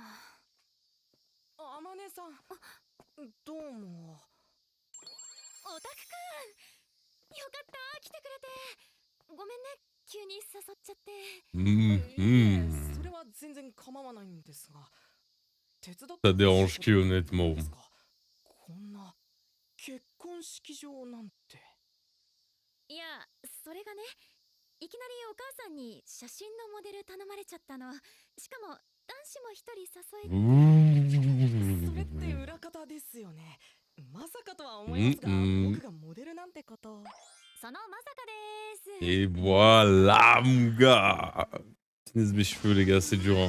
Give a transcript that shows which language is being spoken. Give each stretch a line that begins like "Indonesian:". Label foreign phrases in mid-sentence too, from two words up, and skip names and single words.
Japanese: あまねさん、どうも。オタクくん、よかった、来てくれて。ごめんね、急に誘っちゃって。いえ、それは全然構わないんですが。手伝って
French: Ça dérange qui, honnêtement?
Japanese: こんな結婚式場なんて。いや、それがね、いきなりお母さんに写真のモデル頼まれちゃったの。しかも男子も一人誘える。それって裏方ですよね。まさかとは思いますが、僕がモデルなんてこと。そのまさかです。
French: Et voilà, mon gars. Finissent mes cheveux, les gars, c'est dur. Hein.